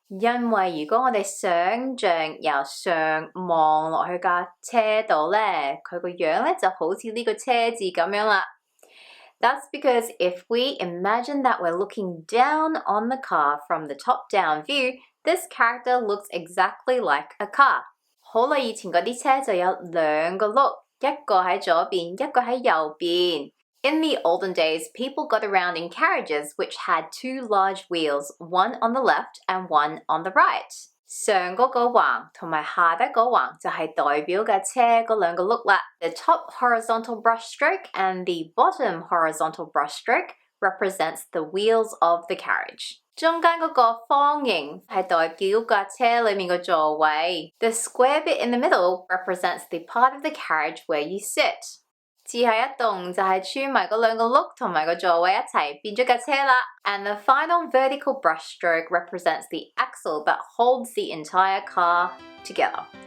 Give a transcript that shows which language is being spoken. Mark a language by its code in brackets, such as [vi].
[yue] 因為如果我哋想像由上望落去架車度咧，佢個樣咧就好似呢個車字咁樣啦。 [en] That's because if we imagine that we're looking down on the car from the top-down view, this character looks exactly like a car. [yue] 好耐以前嗰啲車就有2個轆，一個喺左邊，一個喺右邊。 [en] In the olden days, people got around in carriages which had 2 large wheels, one on the left and one on the right. [yue] 上嗰個橫同埋下低嗰橫就係代表架車嗰2個轆啦。 [en] The top horizontal brushstroke and the bottom horizontal brushstroke represents the wheels of the carriage. [yue] 中間嗰個方形係代表架車裏面個座位。 [en] The square bit in the middle represents the part of the carriage where you sit. [yue] 字係一動就係穿埋嗰2個轆同埋個座位一齊變咗架車啦。 [en] And the final vertical brushstroke represents the axle that holds the entire car together.